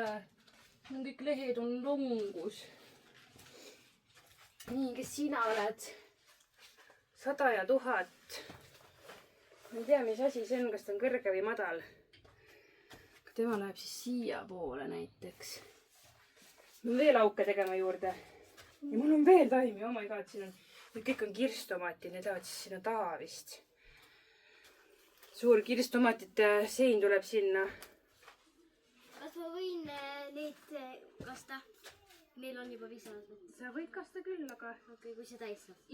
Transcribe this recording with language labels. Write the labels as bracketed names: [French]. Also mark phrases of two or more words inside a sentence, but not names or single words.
[Estonian] Kõik lehed on longus. Nii, kes sina oled? 100 ja 1000. Ma ei tea, mis asi see on, kas ta on kõrge või madal. Tema läheb siis siia poole näiteks. Ma pean veel auke tegema juurde. Ja mul on veel taimi, [English] oh my god, [Estonian] siin on, kõik on kirstomatid, need lähevad siis sinna taha vist. Suur kirstomatite sein tuleb sinna. Kas ma võin neid kasta? Neil on juba piisavalt. Sa võid kasta küll, aga... Okei, kui see täis saab.